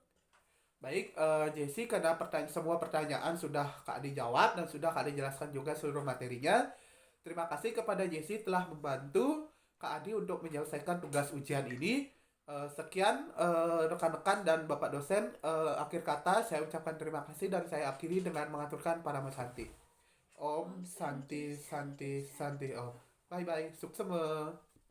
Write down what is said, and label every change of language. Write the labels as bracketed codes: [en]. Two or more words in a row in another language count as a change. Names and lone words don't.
[id] Baik, Jesse, karena semua pertanyaan sudah Kak Adi jawab dan sudah Kak Adi jelaskan juga seluruh materinya. Terima kasih kepada Jesse telah membantu Kak Adi untuk menyelesaikan tugas ujian ini. Sekian rekan-rekan dan Bapak dosen. Akhir kata saya ucapkan terima kasih dan saya akhiri dengan mengaturkan Parama Santi. [sa] Om Santi Santi Santi Om. [en] Bye bye. [id] Suk semua.